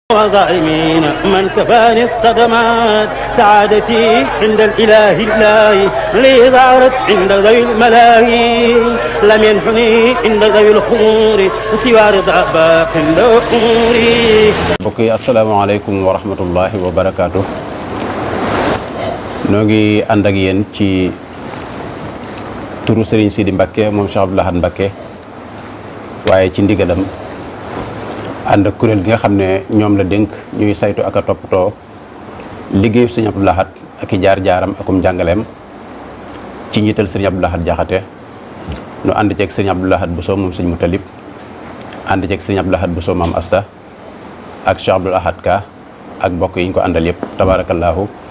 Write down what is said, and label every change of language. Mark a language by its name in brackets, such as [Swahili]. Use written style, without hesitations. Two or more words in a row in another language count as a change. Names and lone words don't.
[Arabic] وظالمين من كفاني الصدمات سعادتي عند الإله لي ظهرت عند ذوي الملاهي لم ينحني عند ذوي الخمور سوى رضا باق الأمور. [Wolof] mbokk yi [Arabic] السلام عليكم ورحمة الله وبركاته. [Wolof] noo ngi ànd ak yéen ci turu Serigne Sidi Mbacké moom Cheikh Abdou Lahad Mbacké waaye ci ndigalam ànd ak kuréel gi nga xam ne ñoom la dénk ñuy saytu ak a toppatoo liggéeyu Serigne Abdou Lahad ak i jaar-jaaram akum njàngaleem ci njiital Serigne Abdou Lahad Jaxate nu ànd ceeg Serigne Abdou Lahad Bousso moom Serigne Moutalib ànd ceeg Serigne Abdou Lahad Bousso maam Asta ak Cheikh Abdou Lahad Ka ak mbokk yi ñu ko àndal yëpp tabaarakallaahu